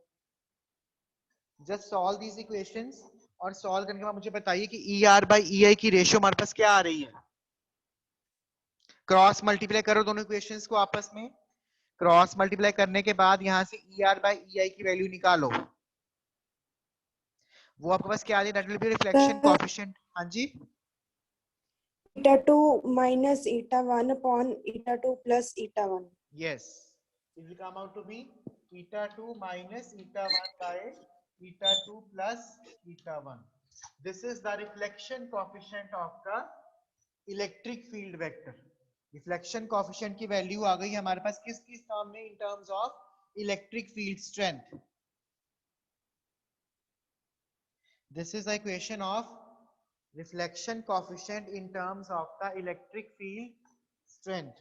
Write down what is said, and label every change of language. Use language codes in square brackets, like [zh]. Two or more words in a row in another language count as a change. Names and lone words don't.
[en] just solve these equations [hi] और सॉल्व करने के बाद मुझे बताइए कि ER by EI की रेशियो हमारे पास क्या आ रही है। [en] cross multiply [hi] करो दोनों इक्वेशंस को आपस में। [en] cross multiply [hi] करने के बाद यहां से ER by EI की वैल्यू निकालो। वो आपके पास क्या आ रही है? [en] That will be reflection coefficient. [hi] हाँ जी, [en] eta 2 minus eta 1 upon eta 2 plus eta 1. yes, it will come out to be eta 2 minus eta 1 by eta 2 plus eta 1. This is the reflection coefficient of the electric field vector. reflection coefficient [hi] की वैल्यू आ गई हमारे पास किस किस टर्म में? [en] In terms of electric field strength. This is the equation of reflection coefficient in terms of the electric field strength.